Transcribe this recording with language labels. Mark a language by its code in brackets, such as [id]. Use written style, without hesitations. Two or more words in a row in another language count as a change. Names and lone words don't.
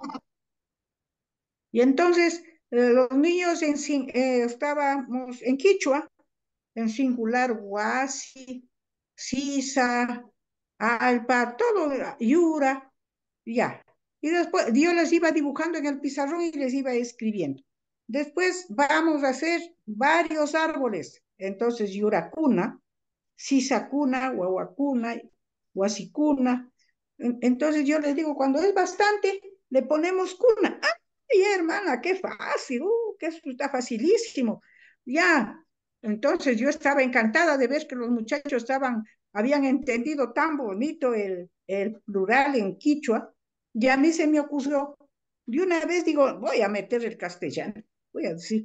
[es] Y entonces los niños estábamos en quichua, en singular, [qu] huasi, sisa, alpa, [es] todo, yura, ya. Y después yo les iba dibujando en el pizarrón y les iba escribiendo. Después vamos a hacer varios árboles. Entonces, [qu] yuracuna, sisacuna, guaguacuna, huasicuna. [es] Entonces yo les digo, cuando es bastante, le ponemos cuna. ¡Ay, hermana, qué fácil! Que esto está facilísimo! Ya. Entonces yo estaba encantada de ver que los muchachos habían entendido tan bonito el plural en quichua, y a mí se me ocurrió, de una vez digo, voy a meter el castellano, voy a decir.